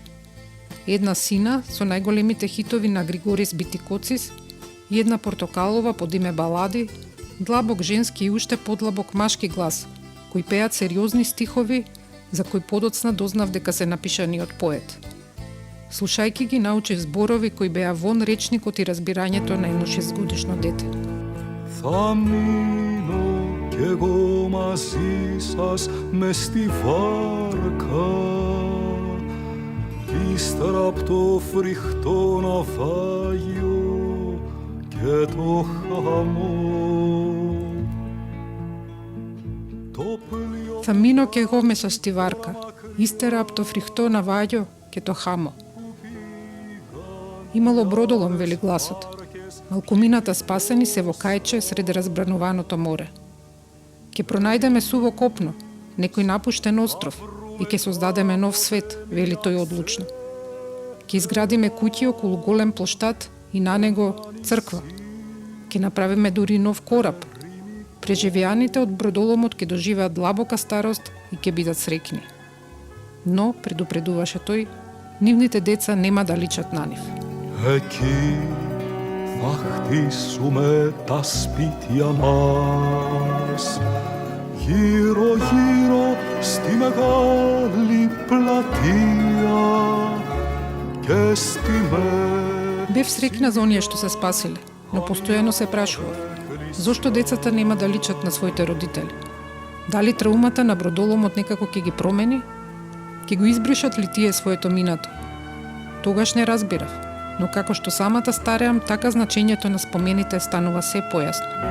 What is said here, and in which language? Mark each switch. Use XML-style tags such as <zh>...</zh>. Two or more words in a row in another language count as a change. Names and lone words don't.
<mk>Една сина со најголемите хитови на Григорис Битикоцис и една портокалова под име Балади, длабок женски и уште подлабок машки глас, кои пеат сериозни стихови, за кои подоцна дознав дека се напишани од поет. Слушајки ги научив зборови кои беа вон речникот и разбирањето на едно 6-годишно дете.</mk> <el>Θα μείνω κι εγώ μαζί σας μες στη βάρκα, ύστερα απ' το φρικτό ναυάγιο και το χαμό. Θα μείνω κι εγώ μέσα στη βάρκα, ύστερα από το φρικτό ναυάγιο και το χάμο.</el> <mk>Имало бродолом, вели гласот. Малкумината спасени се во кајче среде разбрануваното море. Ке пронајдеме суво копно, некој напуштен остров и ке создадеме нов свет, вели тој одлучно. Ке изградиме куќи околу голем плоштад и на него црква. Ке направиме дури нов кораб. Преживеаните од бродоломот ке доживеат длабока старост и ке бидат среќни. Но, предупредуваше тој, нивните деца нема да личат на нив.</mk> <el>Εκεί θα χτίσουμε τα σπίτια μας, γύρω γύρω στη μεγάλη πλατεία και στη</el> <mk>Бев среќна за оние што се спасиле, но постојано се прашував, зошто децата нема да личат на своите родители? Дали траумата на бродоломот некако ќе ги промени? Ќе го избришат ли тие своето минато? Тогаш не разбирав, но како што самата стареам, така значењето на спомените станува се појасно.</mk>